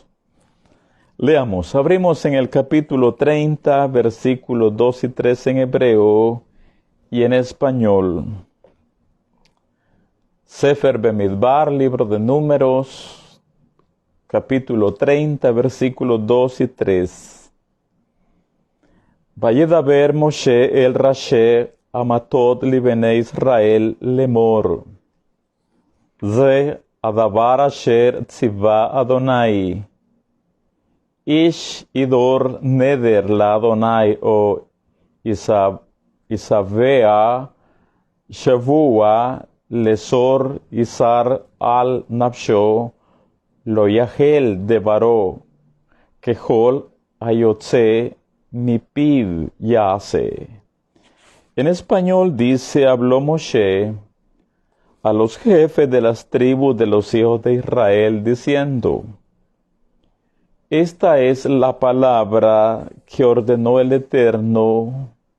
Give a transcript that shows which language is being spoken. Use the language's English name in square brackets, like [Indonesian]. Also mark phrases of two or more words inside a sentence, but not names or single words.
[Spanish] Leamos, abrimos en el capítulo 30, versículos 2 y 3 en hebreo y en español. Sefer Bemidbar, libro de Números, capítulo 30, versículos 2 y 3. [Hebrew] וידבר משה אל ראשי המטות לבני ישראל לאמר. זה הדבר אשר צוה יהוה. איש ידר נדר ליהוה או השבע שבעה לאסר אסר על נפשו לא יחל דברו ככל היצא מפיו יעשה. [Spanish] En español dice, habló Moshe a los jefes de las tribus de los hijos de Israel, diciendo, esta es la palabra que ordenó el Eterno.